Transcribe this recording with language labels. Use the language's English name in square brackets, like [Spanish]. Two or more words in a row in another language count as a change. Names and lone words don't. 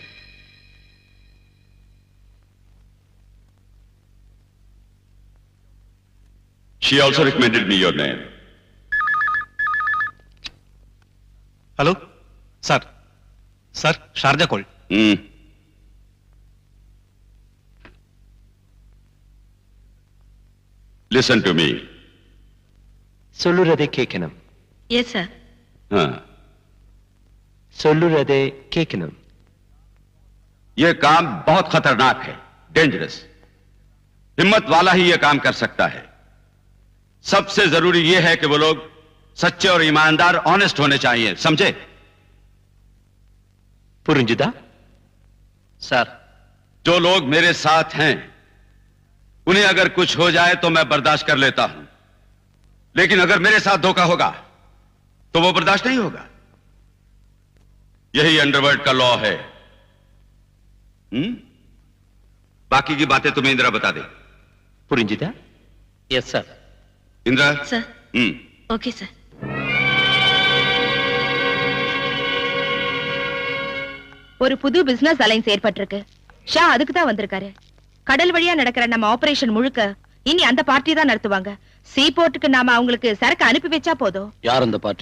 [English] She also recommended me your name. Hello? Sir. Sir, Sharjah call. Listen to me. [Tamil] சொல்லுறதை கேட்கணும். [English] Yes, sir. [Hindi] हाँ. [Tamil] சொல்லுறதை கேட்கணும். [Hindi] ये काम बहुत खतरनाक है, डेंजरस. हिम्मत वाला ही ये काम कर सकता है. सबसे जरूरी ये है कि वो लोग सच्चे और ईमानदार, ऑनेस्ट होने चाहिए, समझे? [Tamil] புரிஞ்சுதா? [Hindi] सर, जो लोग मेरे साथ हैं उन्हें अगर कुछ हो जाए तो मैं बर्दाश्त कर लेता हूं, लेकिन अगर मेरे साथ धोखा होगा तो वो बर्दाश्त नहीं होगा. यही अंडरवर्ल्ड का लॉ है. बाकी की बातें तुम्हें इंदिरा बता दे. [Tamil] புரிஞ்சுதா? [English] Yes sir. [Hindi] इंदिरा. [English] Sir. Okay, sir. [Tamil] ஒரு புது [English] business alliance [Tamil] ஏற்பட்டிருக்கு. ஷா அதுக்கு தான் வந்திருக்காரு. கடல் வழியா நடக்கிற நம்ம ஆபரேஷன் முழுக்க இனி அந்த பார்ட்டி தான் நடத்துவாங்க. [English] sea port [Tamil] நாம அவங்களுக்கு சரக்கு அனுப்பி வச்சா போதும். யார் அந்த பார்ட்டி?